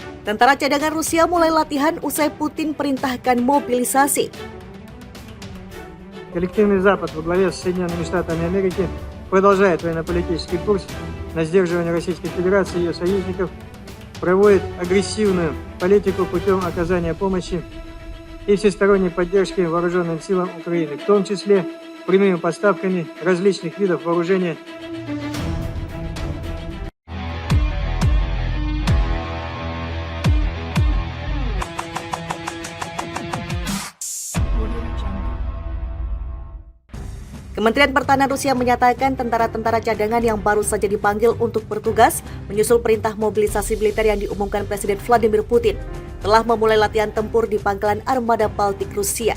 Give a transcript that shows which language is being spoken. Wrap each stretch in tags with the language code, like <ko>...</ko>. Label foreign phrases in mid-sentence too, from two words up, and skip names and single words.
<id>Tentara cadangan Rusia mulai latihan usai Putin perintahkan mobilisasi.</id> <ru>Коллективный Запад во главе с Соединенными Штатами Америки продолжает военно-политический курс на сдерживание Российской Федерации и ее союзников, проводит агрессивную политику путем оказания помощи и всесторонней поддержки вооруженным силам Украины, в том числе прямыми поставками различных видов вооружения.</ru> <id>Kementerian Pertahanan Rusia menyatakan tentara-tentara cadangan yang baru saja dipanggil untuk bertugas menyusul perintah mobilisasi militer yang diumumkan Presiden Vladimir Putin telah memulai latihan tempur di pangkalan armada Baltik Rusia.</id>